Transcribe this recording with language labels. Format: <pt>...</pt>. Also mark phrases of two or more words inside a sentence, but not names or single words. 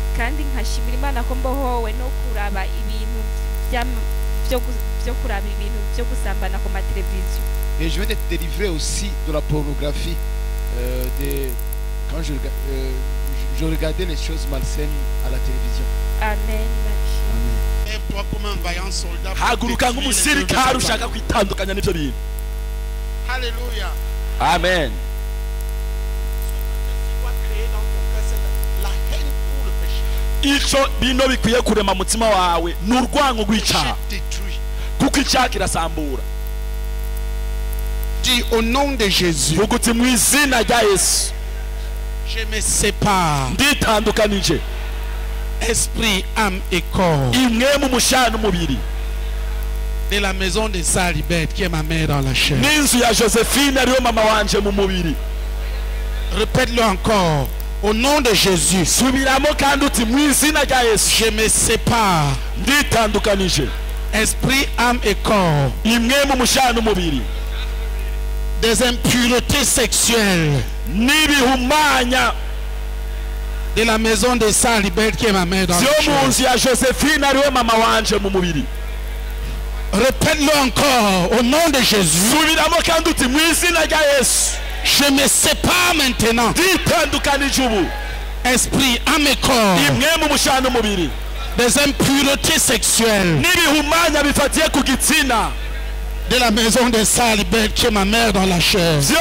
<fr>Et je viens d'être délivré aussi de la pornographie. Quand je regardais les choses malsaines à la télévision. Amen. Lève-toi comme un vaillant soldat. Alléluia. Amen.</fr> <rn>Bino bikwiye kurema mutima wawe n'urwango rw'icyaha kuko icyaha kirasambura.</rn> <fr>Dis au nom de Jésus.</fr> <rn>Vuguti mu izina rya Yesu.</rn> <fr>Je me sépare.</fr> <rn>Nditandukanije.</rn> <fr>Esprit, âme et corps.</fr> <rn>Imwe mu mushana n'umubiri.</rn> <fr>De la maison de Salibeth qui est ma mère dans la chair.</fr> <rn>N'inzu ya Josephine ariyo mama wanje mu mubiri.</rn> <fr>Répète-le encore. Au nom de Jésus.</fr> <rn>Subiramo kandi uti mu izina rya Yesu.</rn> <fr>Je me sépare.</fr> <rn>Nditandukanije.</rn> <fr>Esprit, âme et corps.</fr> <rn>Imwe mu mushana n'umubiri.</rn> <fr>Des impuretés sexuelles.</fr> <rn>N'ibihumanya.</rn> <fr>De la maison de Salibeth qui est ma mère dans la chair.</fr> <rn>Zio mu nzu ya Josephine ariwe mama wanje mu mubiri.</rn> <fr>Répète-le encore au nom de Jésus. Je me sépare maintenant. Esprit, âme et corps. Des impuretés sexuelles. De la maison de Salibert qui est ma mère dans la chair.</fr>